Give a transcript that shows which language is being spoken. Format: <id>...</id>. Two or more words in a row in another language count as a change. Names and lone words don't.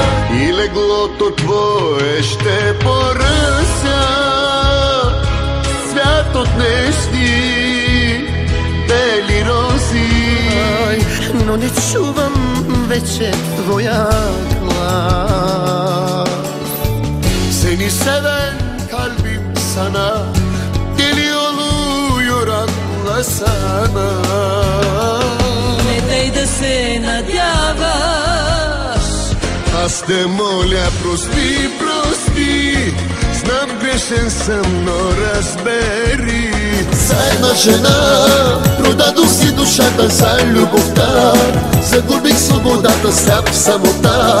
<bg>И леглото твое ще поръся, свят от нещи бели рози. Но не чувам вече твоя глас.</bg> <tr>Seni seven kalbim sana deli oluyor, anlasana.</tr> <bg>Не дай да се надяваш. Аз те моля, прости, знам грешен съм, но разбери. За една жена продадох си душата, за любовта загубих свободата, сляп в самота.</bg>